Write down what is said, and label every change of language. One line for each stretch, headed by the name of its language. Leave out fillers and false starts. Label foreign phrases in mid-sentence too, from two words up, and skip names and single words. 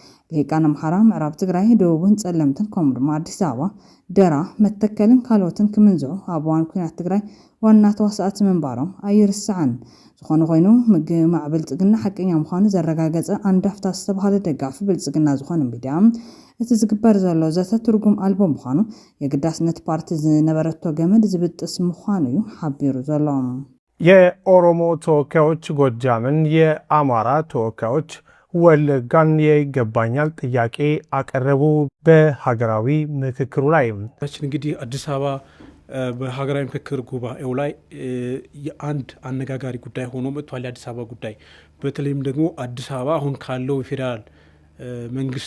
Tigrinya: ልሂቃን አምሓራ ምዕራብ ትግራይ ደቡብን ጸለምትን ከምኡ ድማ አዲስ አበባ ደራ መተከልን ካልኦትን ክምንዝዑ ኣብ እዋን ኩናት ትግራይ ዋና ተዋሳእቲ ምንባሮም ኣይርስዓን ዝኾነ ኮይኑ ምግማዕ ብልጽግና ሓቀኛ ምዃኑ ዘረጋገጸ አንዳፍታ ዝተባሃለ ደጋፊ ብልጽግና ዝኾነ ሚድያ እቲ ዝግበር ዘሎ ዘተ ትርጉም አልቦ ምዃኑ የግዳስነት ፓርቲ ዝነበረቶ ገመድ ዝብጥስ ምዃኑ እዩ ሓቢሩ ዘሎ።
Amharic: የኦሮሞ ተወካዮች ጎጃምን የአማራ ተወካዮች ወለጋን የይገባኛል ጥያቄ አቀረቡ። በሀገራዊ ምክክሩ ላይ እንግዲህ አዲስ አበባ በሀገራዊ ምክክር ጉባኤው ላይ የአንድ አነጋጋሪ ጉዳይ ሆኖ መጥቷል። የአዲስ አበባ ጉዳይ በተለይም ደግሞ አዲስ አበባ አሁን ካለው ፌደራል መንግስት